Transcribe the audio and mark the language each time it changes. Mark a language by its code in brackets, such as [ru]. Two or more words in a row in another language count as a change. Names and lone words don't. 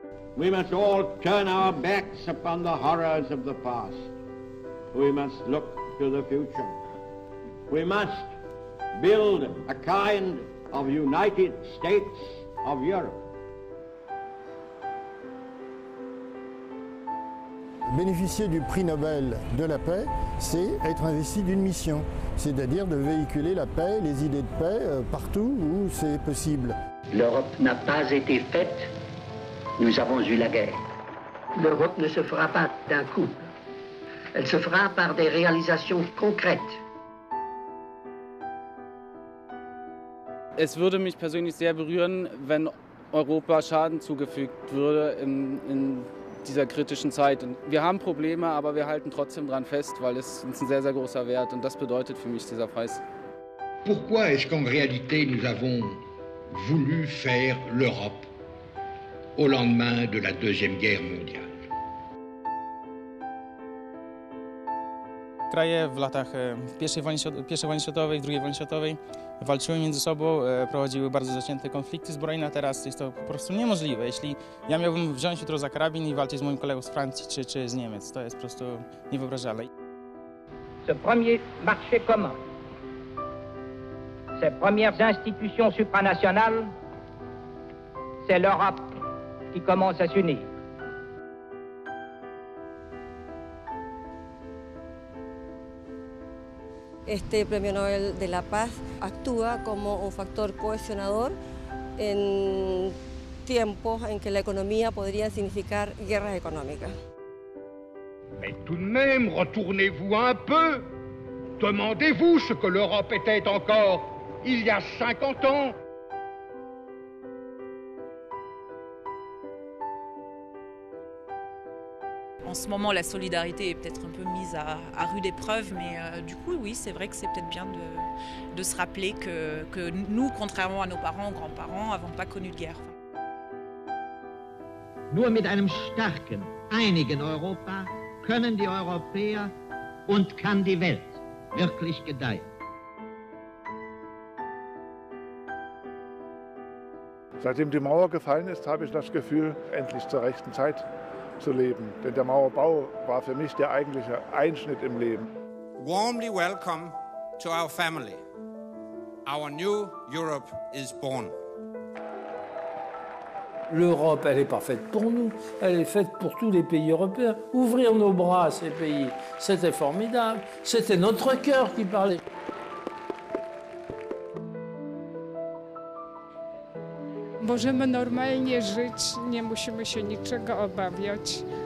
[en] We must all turn our backs upon the horrors of the past. We must look to the future. We must build a kind of United States of Europe. [fr] Bénéficier du prix Nobel de la paix, c'est être investi d'une mission, c'est-à-dire de véhiculer la paix, les idées de paix partout où c'est possible. L'Europe n'a pas été faite, nous avons eu la guerre. L'Europe ne se fera pas d'un coup, elle se fera par des réalisations concrètes. [de] Es würde mich persönlich sehr berühren, wenn Europa Schaden zugefügt würde in dieser kritischen Zeit. Und wir haben Probleme, aber wir halten trotzdem dran fest, weil es uns ein sehr, sehr großer Wert und das bedeutet für mich dieser Preis. [fr] Pourquoi est-ce qu'en réalité nous avons voulu faire l'Europe au lendemain de la Deuxième Guerre mondiale? [pl] Kraje w latach I wojny światowej, II wojny światowej walczyły między sobą, prowadziły bardzo zacięte konflikty zbrojne, a teraz jest to po prostu niemożliwe. Jeśli ja miałbym wziąć jutro za karabin i walczyć z moim kolegą z Francji czy z Niemiec, to jest po prostu niewyobrażalne. [fr] Ce premier marché commun, ces premières institutions supranationales, c'est l'Europe qui commence à s'unir. [es] Este Premio Nobel de la Paz actúa como un factor cohesionador en tiempos en que la economía podría significar guerras económicas. [fr] Mais tout de même, retournez-vous un peu. Demandez-vous ce que l'Europe était encore il y a 50 ans. En ce moment, la solidarité est peut-être un peu mise à rude épreuve, mais du coup, oui, c'est vrai que c'est peut-être bien de se rappeler que nous, contrairement à nos parents ou grands-parents, n'avons pas connu de guerre. [de] Nur mit einem starken, einigen Europa können die Europäer und kann die Welt wirklich gedeihen. Seitdem die Mauer gefallen ist, habe ich das Gefühl, endlich zur rechten Zeit zu leben. Denn der Mauerbau war für mich der eigentliche Einschnitt im Leben. [en] Warmly welcome to our family. Our new Europe is born. [fr] L'Europe, elle n'est pas faite pour nous, elle est faite pour tous les pays européens. Ouvrir nos bras à ces pays, c'était formidable. C'était notre cœur qui parlait. [pl] Możemy normalnie żyć, nie musimy się niczego obawiać.